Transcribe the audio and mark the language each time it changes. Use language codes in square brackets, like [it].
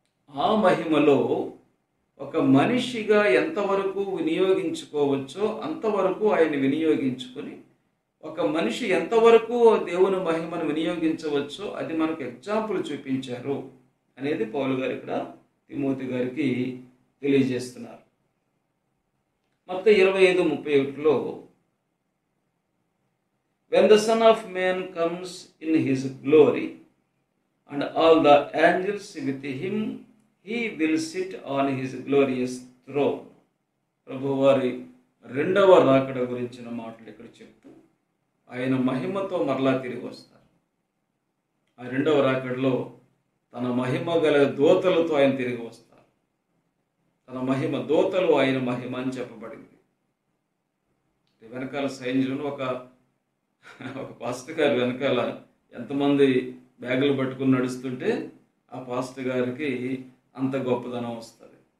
[te] ఆ మహిమలో ఒక మనిషిగా ఎంతవరకు వినియోగించుకోవచ్చో అంతవరకు ఆయన వినియోగించుకొని, ఒక మనిషి ఎంతవరకు దేవుని మహిమను వినియోగించవచ్చో అది మనకు ఎగ్జాంపుల్ చూపించారు అనేది పౌలు గారు ఇక్కడ తిమోతి గారికి తెలియజేస్తున్నారు. [en] మత్తయి 25:31లో when the Son of Man comes in his glory and all the angels with him, he will sit on his glorious throne. [te] ప్రభువారి రెండవ రాకడ గురించిన మాటలు ఇక్కడ చెప్తూ ఆయన మహిమతో మరలా తిరిగి వస్తారు. ఆ రెండవ రాకడలో తన మహిమ గల దూతలతో ఆయన తిరిగి వస్తారు. తన మహిమ దూతలు ఆయన మహిమ అని చెప్పబడింది. వెనకాల సైన్యంలో ఒక పాస్టర్ గారు వెనకాల ఎంతమంది బ్యాగులు పట్టుకుని నడుస్తుంటే ఆ పాస్టర్ గారికి అంత గొప్పదనం వస్తుంది.